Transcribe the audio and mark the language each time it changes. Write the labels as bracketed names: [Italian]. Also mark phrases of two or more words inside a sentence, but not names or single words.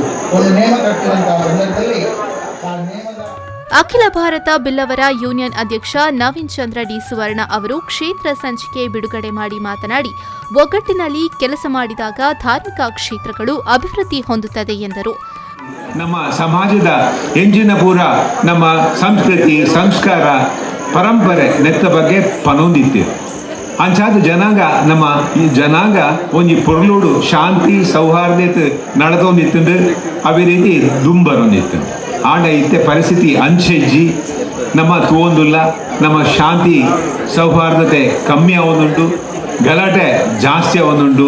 [Kannada] ಒಂದು ನೇಮ ಕಟ್ಟುವಂತಹ ಸಂದರ್ಭದಲ್ಲಿ ಆ ನೇಮದ ಅಖಿಲ ಭಾರತ ಬಿಲ್ಲವರ ಯೂನಿಯನ್ ಅಧ್ಯಕ್ಷ ನವೀನ್ ಚಂದ್ರ ಡಿ ಸುವರ್ಣ ಅವರು ಕ್ಷೇತ್ರ ಸಂಚಿಕೆ ಬಿಡುಗಡೆ ಮಾಡಿ ಮಾತನಾಡಿ, ಒಗ್ಗಟ್ಟಿನಲ್ಲಿ ಕೆಲಸ ಮಾಡಿದಾಗ ಧಾರ್ಮಿಕ ಕ್ಷೇತ್ರಗಳು ಅಭಿವೃದ್ಧಿ ಹೊಂದುತ್ತದೆ ಎಂದರು. [Tulu] ನಮ್ಮ ಸಮಾಜದ ಎಂಜಿನ ಪೂರ ನಮ್ಮ ಸಂಸ್ಕೃತಿ, ಸಂಸ್ಕಾರ, ಪರಂಪರೆ ನೆತ್ತ ಬಗ್ಗೆ ಪನೊಂದಿತ್ತು. ಅಂಚಾದ ಜನಾಂಗ ನಮ್ಮ ಈ ಜನಾಂಗ ಒಂಜಿ ಪೊರ್ಲುಡು ಶಾಂತಿ ಸೌಹಾರ್ದತೆ ನಡೆದೊಂದಿತ್ತು. ಅವೇ ರೀತಿ ದುಂಬರೊಂದಿತ್ತು. ಆಂಡ ಇತ್ತೆ ಪರಿಸ್ಥಿತಿ ಅಂಚೆಜ್ಜಿ ನಮ್ಮ ತೋಂದುಲ್ಲ, ನಮ್ಮ ಶಾಂತಿ ಸೌಹಾರ್ದತೆ ಕಮ್ಮಿ ಆವೊಂದುಂಟು, ಗಲಾಟೆ ಜಾಸ್ತಿ ಆವೊಂದುಂಟು.